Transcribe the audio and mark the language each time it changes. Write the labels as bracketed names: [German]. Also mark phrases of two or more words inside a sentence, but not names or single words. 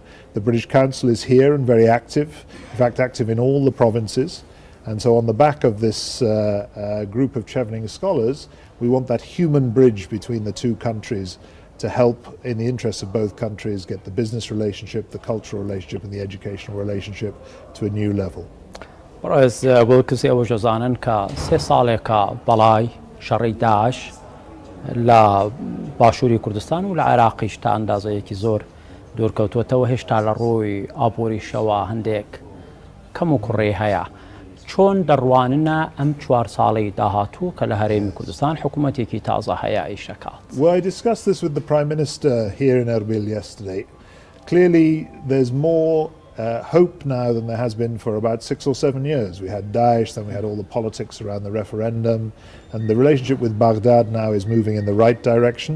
[English] The British Council is here and very active, in fact active in all the provinces. And so on the back of this group of Chevening scholars, we want that human bridge between the two countries to help, in the interests of both countries, get the business relationship, the cultural relationship and the educational relationship to a new level. [Central Kurdish] ڕێز ویلکس ئێوە جەزانن کە 3 ساڵێکە بەڵای شەڕی داعش لە باشووری کوردستان و لە عێراقیش تا ئەندازەیەکی زۆر دوورکەوتوەتەوە هێشتا لە ڕووی ئابووریشەوە هەندێک کەم و کوڕێ هەیە. چۆن دەڕواننە ئەم 4 ساڵی داهاتوو کە لە هەرێمی کوردستان حکوومەتێکی تازە هەیە ئیشەکات؟ [English] Well, I discussed this with the Prime Minister here in Erbil yesterday. Clearly there's more hope now than there has been for about 6 or 7 years. We had Daesh, then we had all the politics around the referendum, and the relationship with Baghdad now is moving in the right direction.